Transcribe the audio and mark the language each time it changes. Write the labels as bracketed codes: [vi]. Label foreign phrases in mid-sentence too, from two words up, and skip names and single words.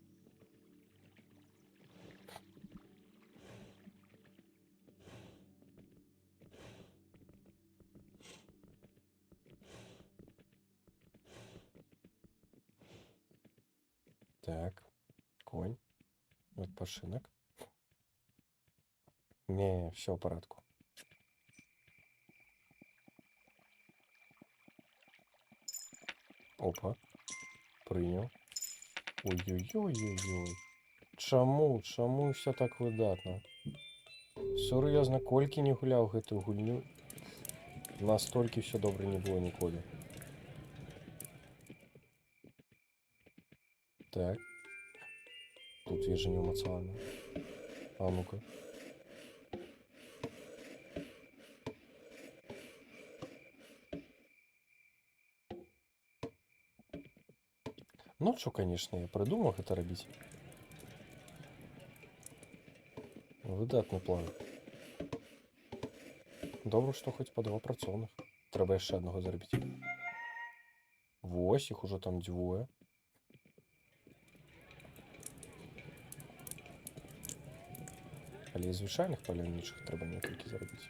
[be] Так, конь, адпачынак. [ru] Не, все в порядку. Опа, [be] прыняў. Ой-ой-ой-ой-ой. Чаму ўсё так выдатна? Сур'ёзна, колькі не гуляў гэтую гульню, настолькі ўсё добра не было ніколі. Так. Тут вежа не ўмацавана. А ну-ка. [ru] Ночью, конечно, я придумал [be] гэта рабіць. Выдатны план. Добра, што хоць па 2 працоўных. Трэба яшчэ аднаго зрабіць. Вось, іх ужо там 2. Але і звычайных паляўнічых трэба некалькі зрабіць.